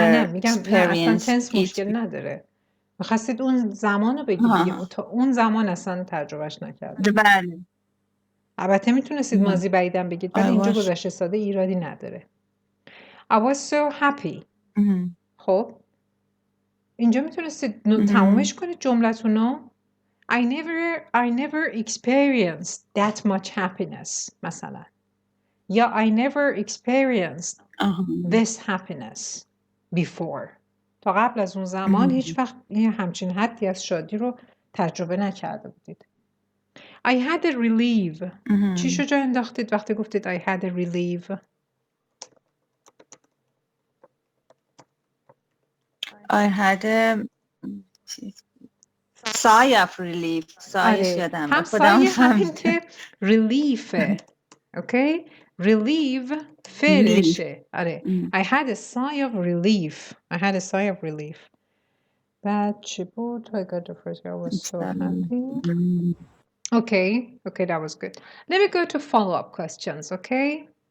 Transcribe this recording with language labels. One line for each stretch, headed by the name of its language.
Persian: نه میگم نه اصلا تنس مشکل نداره. میخواستید اون زمان رو بگید دیگه، تا اون زمان اصلا تجربهش نکردم. بله. البته میتونستید ماضی بعیدم بگید، ولی اینجا گذشته ساده ایرادی نداره.
English: I was so happy.
Persian: خب اینجا میتونستید تمومش کنید جملتونو.
English: I never experienced that much happiness
Persian: مثلا، یا
English: I never experienced this happiness before.
Persian: تا قبل از اون زمان هیچ وقت همچین حدی از شادی رو تجربه نکرده بودید.
English: I had a relief.
Persian: چی شو جا انداختید وقتی گفتید
English: I had a relief؟ I had a sigh of relief.
Persian: هم سایه همین که relief. اوکی relief فعلشه. آره
English: I had a sigh of relief. I had a sigh of relief.
Persian: بعد چی بود؟
English: I got the first girl was so happy. Okay, that was good. Let me go to follow-up questions, okay?